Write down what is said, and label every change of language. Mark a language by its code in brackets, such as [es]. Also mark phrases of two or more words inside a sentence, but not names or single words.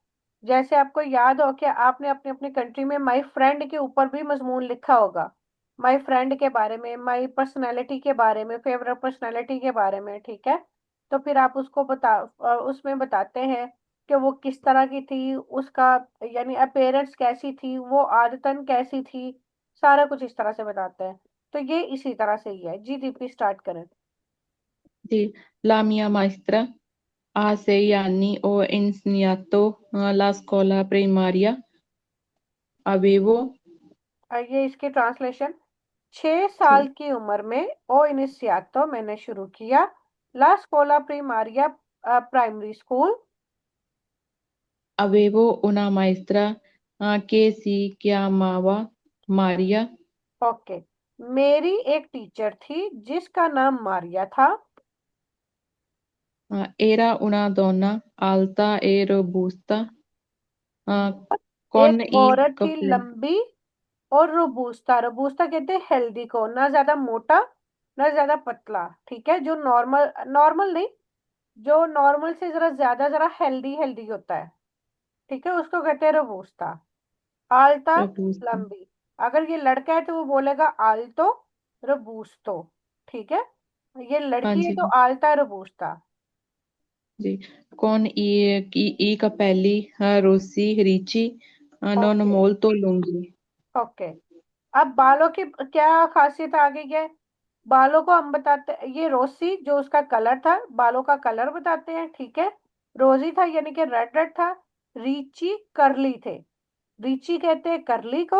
[hi] जैसे आपको याद हो कि आपने अपनी अपनी कंट्री में [en] my friend [hi] के ऊपर भी मजमून लिखा होगा, [en] my friend [hi] के बारे में, [en] my personality [hi] के बारे में, [en] favorite personality [hi] के बारे में। ठीक है। तो फिर आप उसको उसमें बताते हैं कि वो किस तरह की थी, उसका यानी अपेयरेंस कैसी थी, वो आदतन कैसी थी, सारा कुछ इस तरह से बताते हैं। तो ये इसी तरह से ही है। जी दीपी स्टार्ट करें। [it] Sí, la mia maestra a 6 anni ho insegnato la scuola primaria. Avevo [hi] ये इसकी ट्रांसलेशन, 6 साल sì, की उम्र में [it] ho iniziato [hi] मैंने शुरू किया [it] la scuola primaria [en] primary school. [it] avevo una maestra che si chiamava Maria. [hi] ओके, मेरी एक टीचर थी जिसका नाम मारिया था। [it] Era una donna alta e robusta con [hi] एक [it] i [hi] औरत थी [it] capelli. [hi] लंबी और रोबूस्टा, रोबूस्टा कहते हैं हेल्दी को, ना ज्यादा मोटा ना ज्यादा पतला, ठीक है, जो नॉर्मल, नॉर्मल नहीं, जो नॉर्मल से जरा हेल्दी हेल्दी होता है, ठीक है, उसको कहते हैं रोबूस्टा। आल्ता, Robusta. लंबी। अगर ये लड़का है तो वो बोलेगा [it] alto robusto, [hi] ठीक है। ये हाँ लड़की है जी, तो [it] alta robusta. [hi] जी, con i capelli rossi ricci, non ओके, molto lunghi. ओके। अब बालों की क्या खासियत आ गई है? बालों को हम बताते, ये रोसी जो उसका कलर था, बालों का कलर बताते हैं, ठीक है। रोजी था यानी कि [en] red red [hi] था। रीची करली थे, रीची कहते हैं करली को।